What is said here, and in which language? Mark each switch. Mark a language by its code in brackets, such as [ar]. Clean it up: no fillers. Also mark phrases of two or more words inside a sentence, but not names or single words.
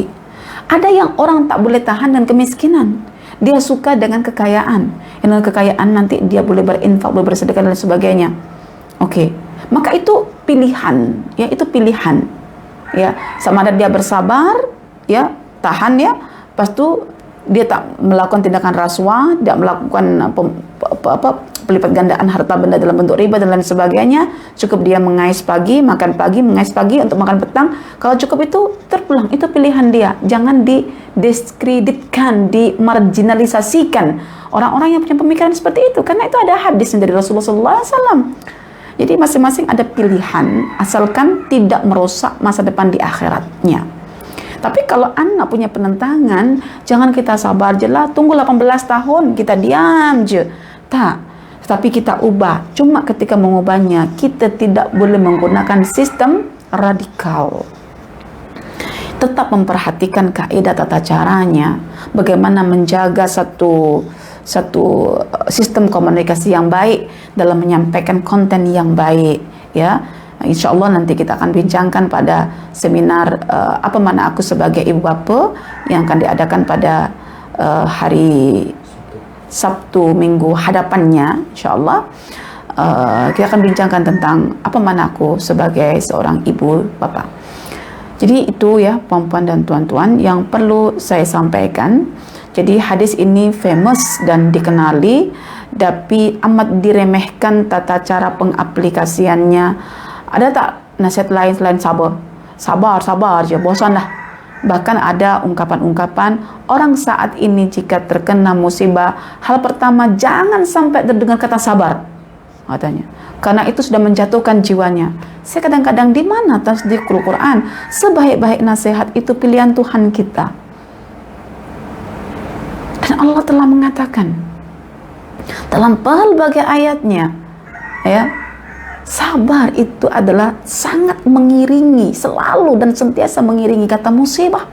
[ms] Ada yang orang tak boleh tahan dengan kemiskinan, dia suka dengan kekayaan. Dengan kekayaan nanti dia boleh berinfak, boleh bersedekah dan sebagainya. Oke, maka itu pilihan, ya, itu pilihan, ya. Sama ada dia bersabar, ya, tahan, ya, lepas tu dia tak melakukan tindakan rasuah, tidak melakukan pelipat gandaan harta benda dalam bentuk riba dan lain sebagainya. Cukup dia mengais pagi, makan pagi, mengais pagi untuk makan petang. Kalau cukup itu terpulang, itu pilihan dia. Jangan didiskreditkan, dimarginalisasikan orang-orang yang punya pemikiran seperti itu, karena itu ada hadis dari Rasulullah SAW. Jadi masing-masing ada pilihan, asalkan tidak merusak masa depan di akhiratnya. Tapi kalau anak punya penentangan, jangan kita sabar je lah, tunggu 18 tahun, kita diam je. Tak, tapi kita ubah. Cuma ketika mengubahnya, kita tidak boleh menggunakan sistem radikal. Tetap memperhatikan kaidah tata caranya, bagaimana menjaga satu sistem komunikasi yang baik dalam menyampaikan konten yang baik, ya. [ar] إن شاء الله [ms] nanti kita akan bincangkan pada seminar apa mana aku sebagai ibu bapa yang akan diadakan pada hari Sabtu minggu hadapannya, [ar] إن شاء الله. [ms] Kita akan bincangkan tentang apa mana aku sebagai seorang ibu bapa. Jadi itu, ya, puan-puan dan tuan-tuan yang perlu saya sampaikan. Jadi hadis ini famous dan dikenali, tapi amat diremehkan tata cara pengaplikasiannya. Ada tak nasihat lain selain sabar? Sabar je, bosanlah. Bahkan ada ungkapan-ungkapan orang saat ini jika terkena musibah, hal pertama jangan sampai terdengar kata sabar, katanya. Karena itu sudah menjatuhkan jiwanya. Saya kadang-kadang, di mana [ar] تصديق القرآن? [ms] Sebaik-baik nasihat itu pilihan Tuhan kita. Dan Allah telah mengatakan dalam pelbagai ayatnya, ya, sabar itu adalah sangat mengiringi, selalu dan sentiasa mengiringi kata musibah.